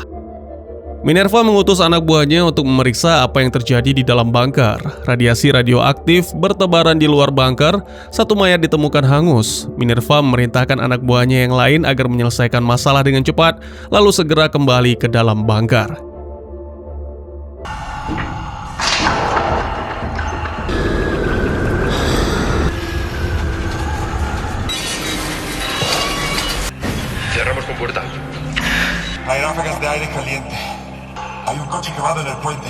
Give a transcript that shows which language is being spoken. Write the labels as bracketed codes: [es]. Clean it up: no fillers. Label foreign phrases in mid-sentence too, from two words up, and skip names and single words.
[id] Minerva mengutus anak buahnya untuk memeriksa apa yang terjadi di dalam bunker. Radiasi radioaktif bertebaran di luar bunker, satu mayat ditemukan hangus. Minerva memerintahkan anak buahnya yang lain agar menyelesaikan masalah dengan cepat, lalu segera kembali ke dalam bunker. [es] Cerramos compuerta. Hay ráfagas de aire caliente. Hay un coche quemado en el puente.